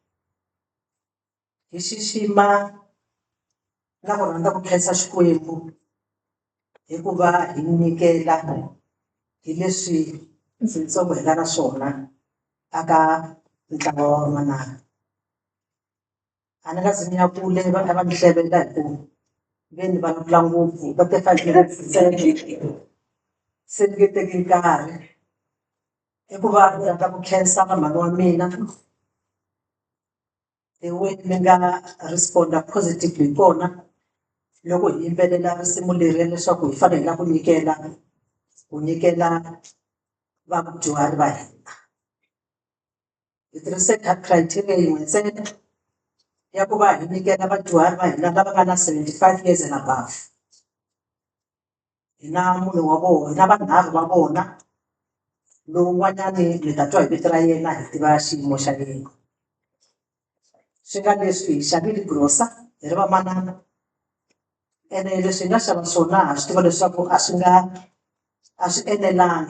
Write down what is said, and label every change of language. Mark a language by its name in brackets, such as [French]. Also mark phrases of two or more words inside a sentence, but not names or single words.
[Tsonga] hi xixima na ku rhandza ku khensa Xikwembu hikuva hi nyikela hi leswi swintsongo hi nga na swona aka ntlawa wa vamanana a ni nga zi ni ya kule va kha va ni hlevela hi ku ve ni vulavula ngopfu va te fanele se ni nge teki nkarhi hikuva ni rhandza ku khensa vamhani wa mina the way mi nga [English] responda positively [Tsonga] hi kona loko hi yimbelela risimu leri leswaku hi fanele ku nyikela vadyuhari va hina hi tirhise criteria yin'we ntsena ya ku va hi nyikela vadyuhari va hina lava nga na [English] 75 years and above [Tsonga] hi na munhu wa vona hi na vanharhu va vona lowun'wanyani mi ta twa hi vito ra yena hi tiva xiyimo xa yena swi nga leswi hi xavile grosa hi ri vamanana ene leswi hi nga xava swona ha swi tiva leswaku a swi enelangi